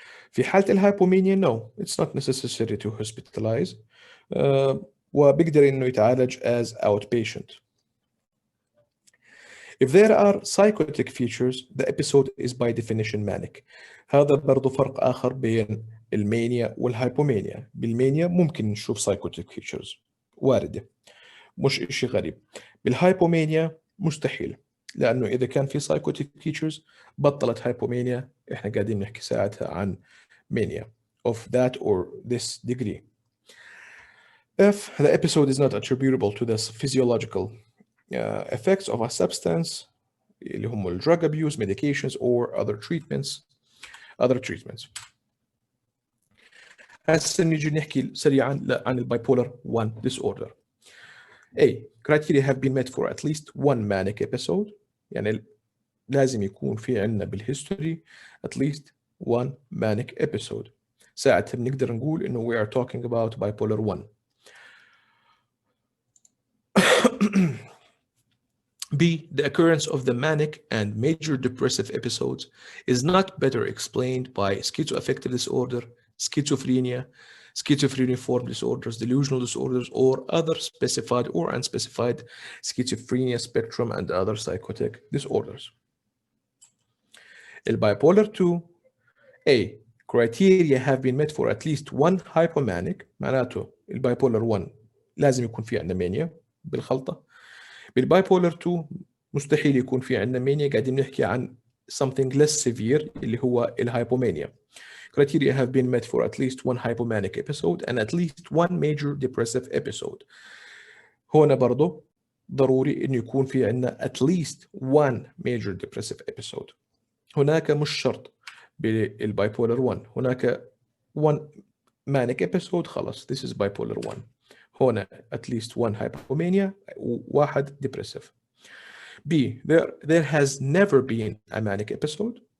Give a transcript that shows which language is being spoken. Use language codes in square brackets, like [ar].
[ar] في حالة الهايبومانيا [en] no it's not necessary to hospitalize، [ar] وبيقدر إنه يتعالج [en] as outpatient. If there are psychotic features, the episode is by definition manic. [ar] هذا برضو فرق آخر بين المانيا والهايبومانيا. بالمانيا ممكن نشوف psychotic features واردة، مش إشي غريب. بالهايبومانيا مستحيل، لأنه إذا كان في psychotic features بطلت هايبومانيا، إحنا قاعدين نحكي ساعتها عن [en] mania of that or this degree. If the episode is not attributable to the physiological effects of a substance [ar] اللي هم ال [en] drug abuse, medications or other treatments. [ar] هسه نيجي نحكي سريعا عن bipolar 1 disorder. [en] A. Criteria have been met for at least one manic episode. [ar] يعني لازم يكون في عندنا بالهيستوري [en] at least one manic episode. [ar] ساعتها بنقدر نقول إنه [en] we are talking about bipolar 1. B. The occurrence of the manic and major depressive episodes is not better explained by schizoaffective disorder, schizophrenia, schizophreniform disorders, delusional disorders, or other specified or unspecified schizophrenia spectrum and other psychotic disorders. In bipolar 2, A. Criteria have been met for at least one hypomanic. [ar] معناته البايبولر 1 لازم يكون في عندنا مانيا بالخلطة. بالبايبولر 2 مستحيل يكون في عندنا مانيا، قاعدين نحكي عن [en] something less severe [ar] اللي هو الهايبومانيا. [en] Criteria have been met for at least one hypomanic episode and at least one major depressive episode. [ar] هنا برضو ضروري إنه يكون في عندنا [en] at least one major depressive episode. [ar] هناك مش شرط بالبايبولر 1، هناك [en] one manic episode [ar] خلاص [en] this is bipolar 1. [ar] هنا [en] at least one hypomania [ar] وواحد [en] depressive. B. There has never been a manic episode.